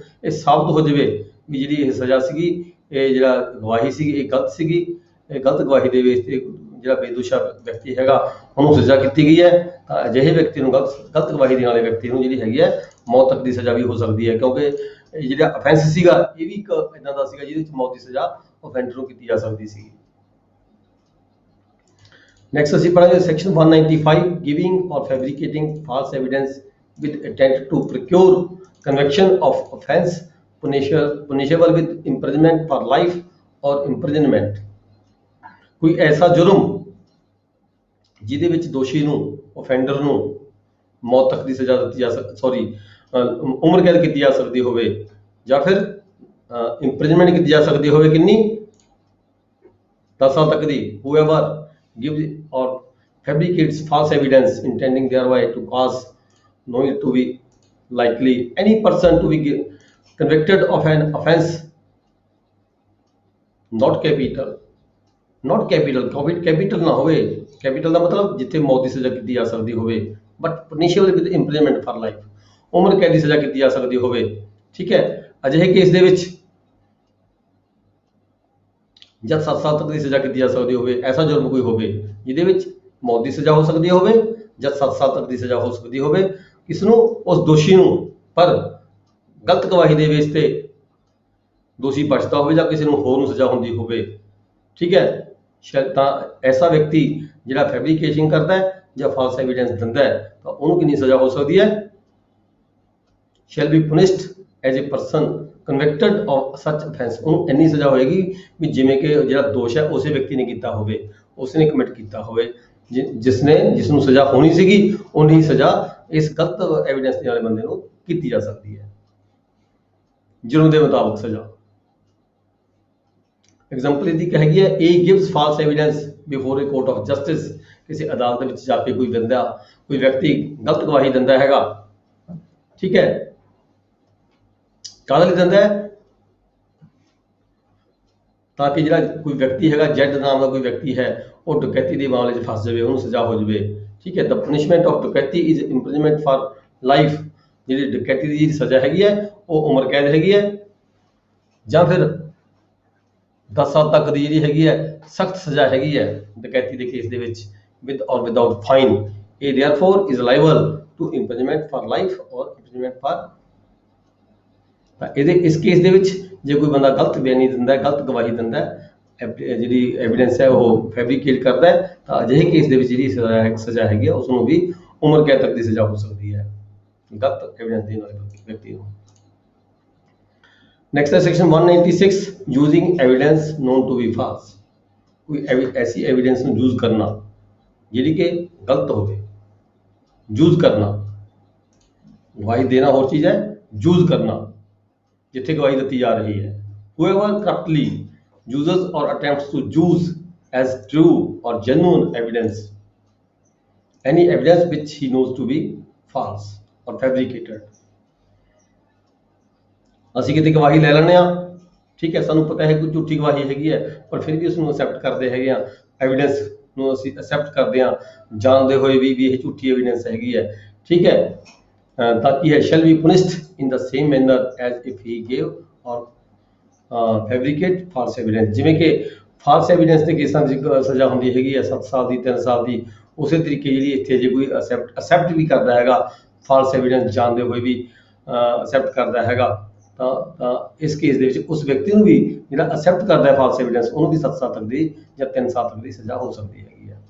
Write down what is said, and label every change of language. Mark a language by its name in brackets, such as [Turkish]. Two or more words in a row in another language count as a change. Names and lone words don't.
[Punjabi] ਇਹ ਸਾਬਤ ਹੋ ਜਾਵੇ ਵੀ ਜਿਹੜੀ ਇਹ ਸਜ਼ਾ ਸੀਗੀ, ਇਹ ਜਿਹੜਾ ਗਵਾਹੀ ਸੀਗੀ ਇਹ ਗਲਤ ਸੀਗੀ, ਇਹ ਗਲਤ ਗਵਾਹੀ ਦੇ ਬੇਸ ਤੇ ਜਿਹੜਾ ਬੇਦੋਸ਼ਾ ਵਿਅਕਤੀ ਹੈਗਾ ਉਹਨੂੰ ਸਜ਼ਾ ਕੀਤੀ ਗਈ ਹੈ, ਤਾਂ ਅਜਿਹੇ ਵਿਅਕਤੀ ਨੂੰ ਗਲਤ ਗਵਾਹੀ ਦੇਣ ਵਾਲੇ ਵਿਅਕਤੀ ਨੂੰ ਜਿਹੜੀ ਹੈਗੀ ਹੈ ਮੌਤ ਤੱਕ ਦੀ ਸਜ਼ਾ ਵੀ ਹੋ ਸਕਦੀ ਹੈ, ਕਿਉਂਕਿ ਇਹ ਜਿਹੜਾ ਅਫੈਂਸ ਸੀਗਾ ਇਹ ਵੀ ਇੱਕ ਇਦਾਂ ਦਾ ਸੀਗਾ ਜਿਹਦੇ ਵਿੱਚ ਮੌਤ ਦੀ ਸਜ਼ਾ ਅਫੈਂਡਰ ਨੂੰ ਕੀਤੀ ਜਾ ਸਕਦੀ ਸੀ। ਨੈਕਸਟ ਅਸੀਂ ਪੜਾਂਗੇ ਸੈਕਸ਼ਨ 195 [English] giving or fabricating false evidence with intent to procure conviction of offence punishable with imprisonment for life or imprisonment। [Punjabi] ਕੋਈ ਐਸਾ ਜੁਰਮ ਜਿਹਦੇ ਵਿੱਚ ਦੋਸ਼ੀ ਨੂੰ, ਅਫੈਂਡਰ ਨੂੰ ਮੌਤ ਤੱਕ ਦੀ ਸਜ਼ਾ ਦਿੱਤੀ ਜਾ ਉਮਰ ਕੈਦ ਕੀਤੀ ਜਾ ਸਕਦੀ ਹੋਵੇ ਜਾਂ ਫਿਰ ਇੰਪ੍ਰਿਜ਼ਨਮੈਂਟ ਕੀਤੀ ਜਾ ਸਕਦੀ ਹੋਵੇ, ਕਿੰਨੀ? 10 ਸਾਲ ਤੱਕ ਦੀ। [English] whoever gives or fabricates false evidence intending thereby to cause knowing to be likely any person to be convicted of an offense not capital [Punjabi] ਨਾ ਹੋਵੇ, ਕੈਪੀਟਲ ਦਾ ਮਤਲਬ ਜਿੱਥੇ ਮੌਤ ਦੀ ਸਜ਼ਾ ਕੀਤੀ ਜਾ ਸਕਦੀ ਹੋਵੇ, [English] ਬਟ punishable with imprisonment for life, [Punjabi] ਉਮਰ ਕੈਦ ਦੀ ਸਜ਼ਾ ਕੀਤੀ ਜਾ ਸਕਦੀ ਹੋਵੇ, ਠੀਕ ਹੈ। ਅਜਿਹੇ ਕੇਸ ਦੇ ਵਿੱਚ ਜਦ 7 ਸਾਲ ਤੱਕ ਦੀ ਸਜ਼ਾ ਕੀਤੀ ਜਾ ਸਕਦੀ ਹੋਵੇ, ਐਸਾ ਜੁਰਮ ਕੋਈ ਹੋਵੇ ਜਿਹਦੇ ਵਿੱਚ ਮੌਤ ਦੀ ਸਜ਼ਾ ਹੋ ਸਕਦੀ ਹੋਵੇ ਜਾਂ 7 ਸਾਲ ਤੱਕ ਦੀ ਸਜ਼ਾ ਹੋ ਸਕਦੀ ਹੋਵੇ, ਕਿਸ ਨੂੰ? ਉਸ ਦੋਸ਼ੀ ਨੂੰ, ਪਰ ਗਲਤ ਗਵਾਹੀ ਦੇ ਬੇਸ ਤੇ ਦੋਸ਼ੀ ਬਚਦਾ ਹੋਵੇ ਜਾਂ ਕਿਸੇ ਨੂੰ ਹੋਰ ਨੂੰ ਸਜ਼ਾ ਹੁੰਦੀ ਹੋਵੇ, ਠੀਕ ਹੈ। ਤਾਂ ਐਸਾ ਵਿਅਕਤੀ ਜਿਹੜਾ ਫੈਬਰੀਕੇਸ਼ਨ ਕਰਦਾ ਹੈ ਜਾਂ [English] false evidence [Punjabi] ਦਿੰਦਾ ਹੈ ਤਾਂ ਉਹਨੂੰ ਕਿੰਨੀ ਸਜ਼ਾ ਹੋ ਸਕਦੀ ਹੈ? [English] shall be punished as a person convicted of such offence, [Punjabi] ਉਹਨੂੰ ਇੰਨੀ ਸਜ਼ਾ ਹੋਏਗੀ ਵੀ ਜਿਵੇਂ ਕਿ ਜਿਹੜਾ ਦੋਸ਼ ਹੈ ਉਸੇ ਵਿਅਕਤੀ ਨੇ ਕੀਤਾ ਹੋਵੇ, ਉਸਨੇ ਕਮਿਟ ਕੀਤਾ ਹੋਵੇ, ਜਿਸ ਨੂੰ ਸਜ਼ਾ ਹੋਣੀ ਸੀਗੀ ਉਨੀ ਸਜ਼ਾ ਇਸ ਗਲਤ ਐਵੀਡੈਂਸ ਦੇਣ ਵਾਲੇ ਬੰਦੇ ਨੂੰ ਕੀਤੀ ਜਾ ਸਕਦੀ ਹੈ, ਜੁਰਮ ਦੇ ਮੁਤਾਬਕ ਸਜ਼ਾ। ਐਗਜ਼ਾਮਪਲ ਇਹਦੀ ਹੈਗੀ ਹੈ, [English] A gives false evidence before a court of justice, [Punjabi] ਕਿਸੇ ਅਦਾਲਤ ਵਿੱਚ ਜਾ ਕੇ ਕੋਈ ਵਿਅਕਤੀ ਗਲਤ ਗਵਾਹੀ ਦਿੰਦਾ ਹੈਗਾ, ਠੀਕ ਹੈ, ਕਾਹਦੇ ਲਈ ਦਿੰਦਾ ਹੈ, ਤਾਂ ਕਿ ਜਿਹੜਾ ਕੋਈ ਵਿਅਕਤੀ ਹੈਗਾ, ਜੈਡ ਨਾਮ ਦਾ ਕੋਈ ਵਿਅਕਤੀ ਹੈ, ਉਹ ਡਕੈਤੀ ਦੇ ਮਾਮਲੇ 'ਚ ਫਸ ਜਾਵੇ, ਉਹਨੂੰ ਸਜ਼ਾ ਹੋ ਜਾਵੇ, ਠੀਕ ਹੈ। [English] the punishment of dacoity is imprisonment for life, [Punjabi] ਜਿਹੜੀ ਡਕੈਤੀ ਦੀ ਜਿਹੜੀ ਸਜ਼ਾ ਹੈਗੀ ਹੈ ਉਹ ਉਮਰ ਕੈਦ ਹੈਗੀ ਹੈ, ਜਾਂ ਫਿਰ 10 ਸਾਲ ਤੱਕ ਦੀ ਜਿਹੜੀ ਹੈਗੀ ਹੈ ਸਖਤ ਸਜ਼ਾ ਹੈਗੀ ਹੈ ਡਕੈਤੀ ਦੇ ਕੇਸ ਦੇ ਵਿੱਚ, [English] with or without fine. A therefore is liable to imprisonment for life or imprisonment for, [Punjabi] ਤਾਂ ਇਹਦੇ ਇਸ ਕੇਸ ਦੇ ਵਿੱਚ ਜੇ ਕੋਈ ਬੰਦਾ ਗਲਤ ਬਿਆਨੀ ਦਿੰਦਾ ਹੈ, ਗਲਤ ਗਵਾਹੀ ਦਿੰਦਾ ਹੈ, ਜਿਹੜੀ ਐਵੀਡੈਂਸ ਹੈ ਉਹ ਫੈਬਰੀਕੇਟ ਕਰਦਾ ਹੈ, ਤਾਂ ਅਜਿਹੇ ਕੇਸ ਦੇ ਵਿੱਚ ਜਿਹੜੀ ਸਜ਼ਾ ਹੈਗੀ ਹੈ ਉਸ ਨੂੰ ਵੀ ਉਮਰ ਕੈਦ ਤੱਕ ਦੀ ਸਜ਼ਾ ਹੋ ਸਕਦੀ ਹੈ ਗਲਤ ਐਵੀਡੈਂਸ ਦੇਣ ਵਾਲੇ ਵਿਅਕਤੀ ਨੂੰ। ਨੈਕਸਟ ਹੈ ਸੈਕਸ਼ਨ 196, [English] using evidence known to be false, [Punjabi] ਕੋਈ ਐਸੀ ਐਵੀਡੈਂਸ ਨੂੰ ਯੂਜ਼ ਕਰਨਾ ਜਿਹੜੀ ਕਿ ਗਲਤ ਹੋਵੇ। ਯੂਜ਼ ਕਰਨਾ, ਗਵਾਹੀ ਦੇਣਾ ਹੋਰ ਚੀਜ਼ ਹੈ, ਯੂਜ਼ ਕਰਨਾ ਜਿੱਥੇ ਗਵਾਹੀ ਦਿੱਤੀ ਜਾ ਰਹੀ ਹੈ। [English] whoever corruptly uses or attempts to use as true or genuine evidence any evidence which he knows to be false or fabricated, [Punjabi] ਅਸੀਂ ਕਿਤੇ ਗਵਾਹੀ ਲੈ ਲੈਂਦੇ ਹਾਂ, ਠੀਕ ਹੈ, ਸਾਨੂੰ ਪਤਾ ਹੈ ਕੋਈ ਝੂਠੀ ਗਵਾਹੀ ਹੈਗੀ ਹੈ, ਪਰ ਫਿਰ ਵੀ ਉਸ ਨੂੰ ਅਸੈਪਟ ਕਰਦੇ ਹੈਗੇ ਆ, ਐਵੀਡੈਂਸ ਨੂੰ ਅਸੀਂ ਅਸੈਪਟ ਕਰਦੇ ਹਾਂ ਜਾਣਦੇ ਹੋਏ ਵੀ ਇਹ ਝੂਠੀ ਐਵੀਡੈਂਸ ਹੈਗੀ ਹੈ, ਠੀਕ ਹੈ, ਤਾਂ ਕੀ ਹੈ, [English] shall be punished in the same manner as if he gave or fabricate false evidence, [Punjabi] ਜਿਵੇਂ ਕਿ [English] false evidence [Punjabi] ਦੇ ਕੇਸਾਂ ਦੀ ਸਜ਼ਾ ਹੁੰਦੀ ਹੈਗੀ ਹੈ 7 ਸਾਲ ਦੀ, 3 ਸਾਲ ਦੀ, ਉਸੇ ਤਰੀਕੇ ਜਿਹੜੀ ਇੱਥੇ ਜੇ ਕੋਈ ਅਸੈਪਟ ਵੀ ਕਰਦਾ ਹੈਗਾ [English] false evidence [Punjabi] ਜਾਣਦੇ ਹੋਏ ਵੀ ਅਸੈਪਟ ਕਰਦਾ ਹੈਗਾ, ਤਾਂ ਇਸ ਕੇਸ ਦੇ ਵਿੱਚ ਉਸ ਵਿਅਕਤੀ ਨੂੰ ਵੀ ਜਿਹੜਾ ਅਸੈਪਟ ਕਰਦਾ ਹੈ [English] false evidence [Punjabi] ਉਹਨੂੰ ਵੀ 7 ਸਾਲ ਤੱਕ ਦੀ ਜਾਂ 3 ਸਾਲ ਤੱਕ ਦੀ ਸਜ਼ਾ ਹੋ ਸਕਦੀ ਹੈਗੀ ਹੈ।